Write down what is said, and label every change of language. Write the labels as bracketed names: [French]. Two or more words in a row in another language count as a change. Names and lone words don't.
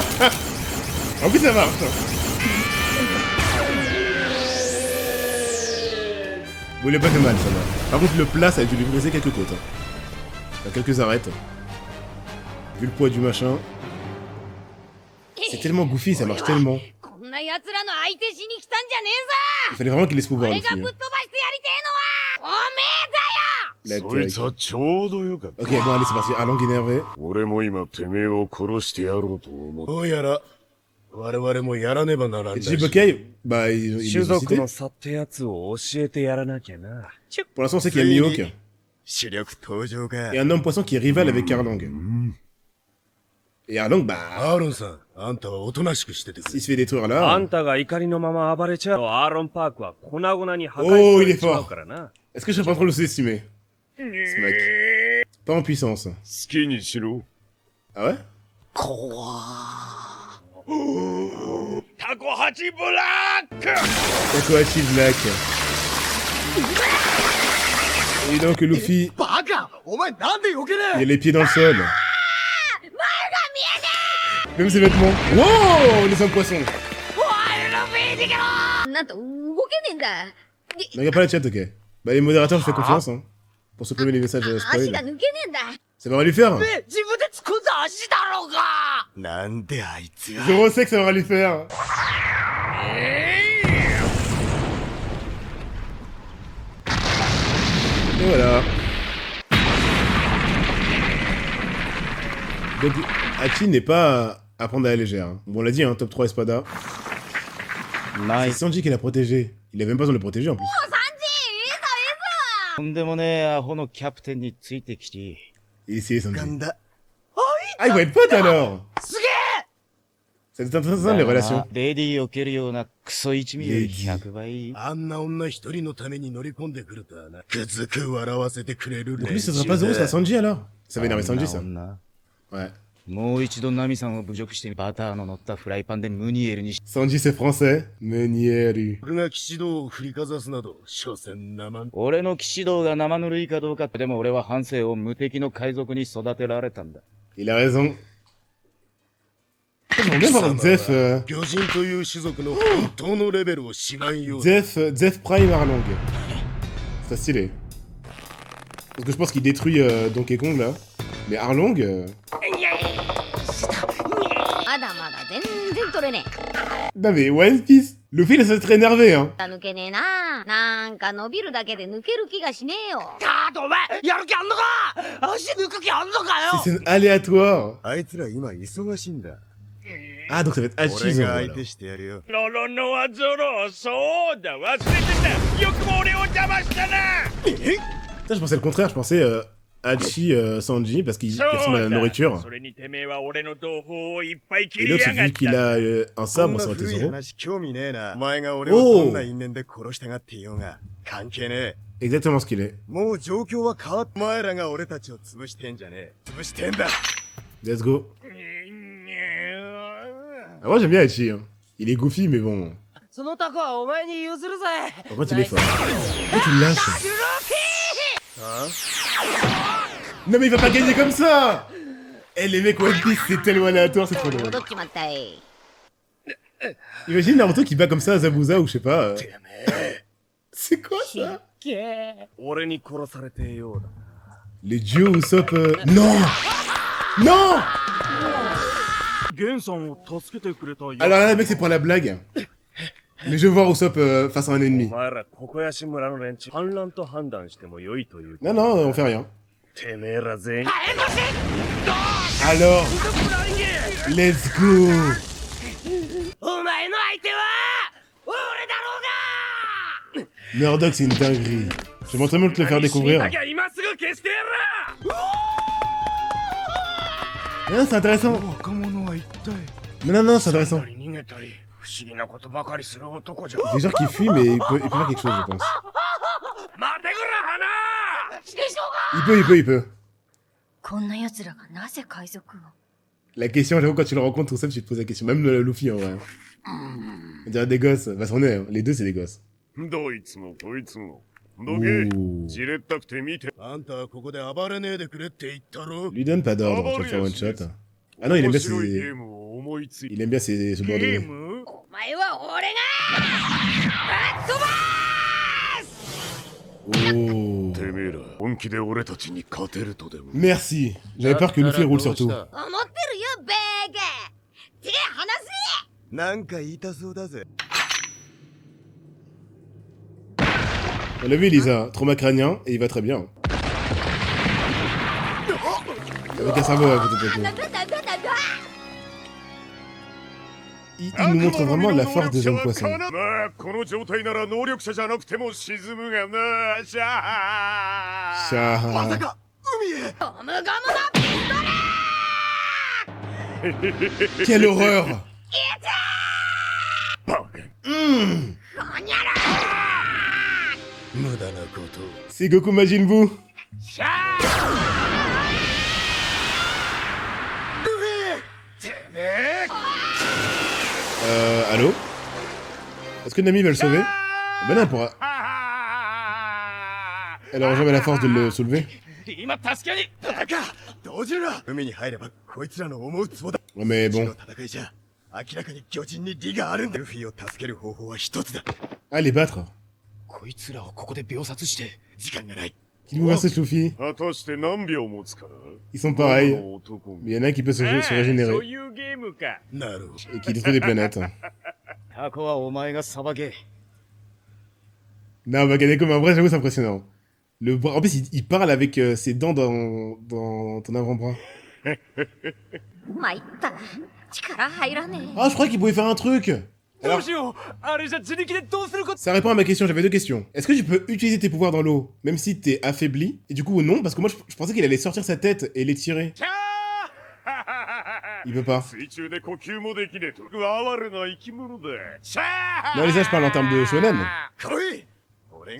[French] En plus, ça marche! Bon, il a pas fait mal, ça va. Par contre, le plat, ça a dû lui briser quelques côtes. Enfin, quelques arêtes. Vu le poids du machin. C'est tellement goofy, ça marche tellement. [Japanese] こんな奴らの相手しに来たんじゃねえ [French] Il fallait vraiment qu'il laisse pouvoir [Japanese] ぞ。 [French] le [Japanese] 俺がぶっ [French] film. [Japanese] 飛ばしてやりてえのはおめえだよ。 [French] La [Japanese] そいつはちょうどよかった。 [French] Ok, bon, allez, c'est parti. Arlong énervé. [Japanese] 俺も今てめえを殺してやろうと思う。どうやら我々もやらねばならんらしい。 [French] Jibokei, bah, il est [Japanese] 種族 [French] suscité. [Japanese] の差ってやつを教えてやらなきゃな。 [French] Pour l'instant, on sait qu'il y a Mihawk. [Japanese] 主力登場か。 [French] Et un homme poisson qui est rival avec Arlong. Et Arlong, bah, [Japanese] アーロンさん、あんたはおとなしくしててく [French] s'il [Japanese] れ。 [French] se fait détruire [Japanese] あ [French] là. [Japanese] んたが怒りのまま暴れちゃうとアーロンパークは粉々に破壊 Oh, さ [French] il [Japanese] れ [French] est [Japanese] ちまう [French] fort. [Japanese] からな。 [French] Est-ce que je suis pas en train de le sous-estimer? Ce mec. Pas en puissance. [Japanese] 好きにしろ。 [French] Ah ouais? [Japanese] タコハチブラック。 [French] Takohachi Black. Et donc Luffy, [Japanese] バカ、お前なんで避けね [French] il a les pieds dans le sol. Même ses vêtements. Wow! Les hommes poissons. [Japanese] なんと動けねえんだ。 [French] Ne regarde pas la chat, ok. Bah les modérateurs, je fais confiance, hein. Pour supprimer les messages [Japanese] 足 [French] spoil. [Japanese] が抜けねえんだ。 [French] Ça va lui faire. [Japanese] え、自分で突っ込んだ足だろうが。なんであいつが。 [French] Zoro sait que ça va lui faire. Et voilà. Donc, Hachi n'est pas à prendre à la légère. Hein. Bon, on l'a dit, hein, top 3 Espada. C'est Sanji qui l'a protégé. Il avait même pas besoin de le protéger en plus. [Japanese] とんでもねえアホのキャプテンについてきて。 [French] Et c'est Sanji. [Japanese] ガンだ。 [French] Ah, ils vont être potes alors. C'est intéressant les relations. [Japanese] レディーを蹴るようなクソ一味より100倍。あんな女一人のために乗り込んでくるとはな。くずく笑わせてくれる [French] Donc lui, ce sera pas Zoro, ce sera Sanji alors. Ça va énerver Sanji, ça. [Japanese] 女 [French] Ouais. [Japanese] もう一度ナミさんを侮辱してバターの乗ったフライパンでムニエルにし [French] Sanji, c'est français. Menieru. [Japanese] 俺が騎士道を振りかざすなど、所詮生ん。俺の騎士道が生ぬるいかどうかってでも俺は半生を無敵の海賊に育てられたんだ。 [French] Il a raison. J'aimerais bien voir Zef. [Japanese] 魚人という種族の本当のレベルを知らんようだ。 [French] Zef Prime Arlong. C'est stylé. Parce que je pense qu'il détruit Donkey Kong là. Mais Arlong. [Japanese] まだまだ全然取れねえ。 [French] Non mais One Piece. Luffy il s'est très énervé hein. [Japanese] 抜けねえな。なんか伸びるだけで抜ける気がしねえよ。カードお前やる気あんのか。足抜く気あんのかよ。 [French] C'est aléatoire. [Japanese] あいつら今忙しいんだ。 [French] Ah donc ça va être [Japanese] 俺 [French] Hachizo. [Japanese] が相 [French] Voilà. [Japanese] 手してやるよ。ロロノアゾロ、そうだ、忘れてた。よくも俺を邪魔したな。 [French] Ça je pensais le contraire. Je pensais Hachi Sanji parce qu'il ressemble à la nourriture. [Japanese] それにてめえは俺の同胞をいっぱい切 [French] Et [Japanese] り [French] l'autre [Japanese] やがっ [French] vu qu'il [Japanese] た。 [French] a un [Japanese] こ [French] sabre [Japanese] んな [French] ça aurait été [Japanese] 古い [French] Zoro. [Japanese] 話興味ねえな。お前が俺をどんな因縁で殺したがっていようが関係ねえ。 [French] Exactement ce qu'il est. [Japanese] もう状況は変わっお前らが俺たちを潰してんじゃねえ。潰してんだ。 [English] Let's go. [French] Ah, moi j'aime bien Hachi. Hein. Il est goofy mais bon. [Japanese] そのタコはお前に譲るぜ。 [French] Par contre il est fort. Pourquoi tu le lâches? Non mais il va pas gagner comme ça. Eh les mecs One Piece c'est tellement aléatoire, c'est trop drôle. [Japanese] 戻っちまったい。 [French] Imagine Naruto qui bat comme ça à Zabuza ou je sais pas. C'est quoi ça? [Japanese] 俺に殺されてようだ。 [French] Les duos Usopp. Non! Non! [Japanese] ゲンさんを助けてくれたよ。 [French] Alors là, mec, c'est pour la blague. Mais je veux voir Usopp face à un [Japanese] お [French] ennemi. [Japanese] 前らここやし村の連中反乱と判断しても良いという。 [French] Non, non, on fait rien. [Japanese] てめえら全員。 [French] Alors, [English] let's go! [Japanese] お前の相手は俺だろうが。 [French] Murdoch, c'est une dinguerie. J'aimerais tellement te le faire découvrir. [Japanese] だけは今すぐ消してやる。 [French] Non, c'est intéressant. [Japanese] 若者は一体。 [French] Non, non, c'est intéressant. [Japanese] 逃げたり不思議なことばかりする男じゃ。 [French] Des gens qui fuient, mais il peut faire quelque chose, je pense. [Japanese] 待てくら花。 [French] Il peut. [Japanese] こんな奴らがなぜ海賊を。 [French] La question, j'avoue, quand tu le rencontres, Usopp, tu te poses la question. Même Luffy, en vrai. On dirait des gosses. Bah, c'en est, hein. Les deux, c'est des gosses. [Japanese] どいつもこいつも。どけ。 Ouh. じれったくて見て。あんたはここで暴れねえでくれって言ったろ。 [French] Lui donne pas d'ordre, tu vas faire [English] one shot. [French] Ah non, il aime bien [Japanese] 面白いゲ [French] ses... [Japanese] ームを思いつい [French] Il aime bien ses subordonnés. [Japanese] ムお前は俺がぶっ飛ば Oh. てめえら本気で俺たちに勝てるとでも。 [French] Merci. J'avais peur que Luffy roule sur tout. [Japanese] 思ってるよベーゲ手離せ。なんか言いたそうだぜ。 [French] On l'a vu, Lisa. Trauma crânien, et il va très bien. Avec un cerveau à côté de toi. Il nous montre vraiment la force des hommes poissons. [Japanese] まあこの状態なら能力者じゃなくても沈むがな。シャー。 [French] Chat. [Japanese] まさか海へ。ゴムゴムのピストル。 [French] Quelle horreur! [Japanese] バカ。こにゃら。無駄なこと。 [French] C'est Goku Majin Buu. Allô? Est-ce que Nami va le sauver? Ben non, elle pourra. Elle aura jamais la force de le soulever. [Japanese] 今助けに。バカ。動じるな。海に入ればこいつらの思うツボだ。 [French] Ouais, mais [Japanese] こ [French] bon. [Japanese] の戦いじゃ明らかに巨人に利があるんだ。ルフィを助ける方法は一つだ。 [French] Ah, les battre. [Japanese] こいつらをここで秒殺して時間がない。 [French] Qu'il nous verse Luffy. [Japanese] 果たして何秒持つかな。 [French] Ils sont pareils. [Japanese] この男 [French] Mais il y en a un qui peut se [Japanese] そう [French] régénérer. [Japanese] いうゲームか。なるほど。 Et qui détruit des planètes. タコはお前がさばけ。 [French] Non, Bakaneko, mais en vrai, j'avoue, c'est impressionnant. Le bras... En plus, il parle avec ses dents dans ton avant-bras. [Japanese] 参ったな。力入らねえ。 [French] Ah, je croyais qu'il pouvait faire un truc. [Japanese] ど [French] Alors, [Japanese] うしよう。あれじゃ自力でどうすること。 [French] ça répond à ma question, j'avais deux questions. Est-ce que tu peux utiliser tes pouvoirs dans l'eau, même si t'es affaibli? Et du coup, non, parce que moi, je pensais qu'il allait sortir sa tête et l'étirer. [Japanese] キャー [French] Il peut pas. [Japanese] 水中で呼吸もできねえと哀れな生き物だ。シャー [French] Non, les je parle en termes de shonen. [Japanese] 来い俺